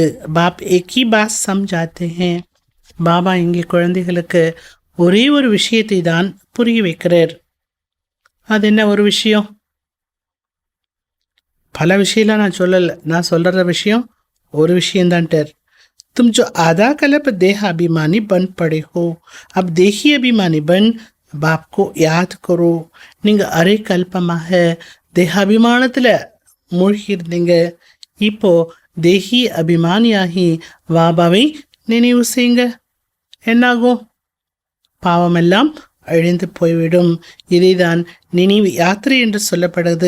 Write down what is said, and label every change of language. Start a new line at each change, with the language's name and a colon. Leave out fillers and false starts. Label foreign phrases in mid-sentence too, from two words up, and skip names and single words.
Hindi: बाप एक ही बात समझाते हैं.
Tamil: பாபா இங்கே குழந்தைகளுக்கு ஒரே ஒரு விஷயத்தை தான் புரிய வைக்கிறார். அது என்ன ஒரு விஷயம்? பல விஷயம்லாம் நான் சொல்லலை, நான் சொல்கிற விஷயம் ஒரு விஷயம்தான்ட்டார்.
Hindi: तुम जो आधा कल्प देह अभिमानी बन पड़े हो, अब देही अभिमानी बन बाप को याद करो.
Tamil: நீங்கள் அரை கல்பமாக தேகாபிமானத்தில் மூழ்கி இருந்தீங்க. இப்போ தேகி அபிமானியாகி பாபாவை நினைவு செய்யுங்க. என்னாகும்? பாவமெல்லாம் அழிந்து போய்விடும். இதைதான் நினைவு யாத்திரை என்று சொல்லப்படுது.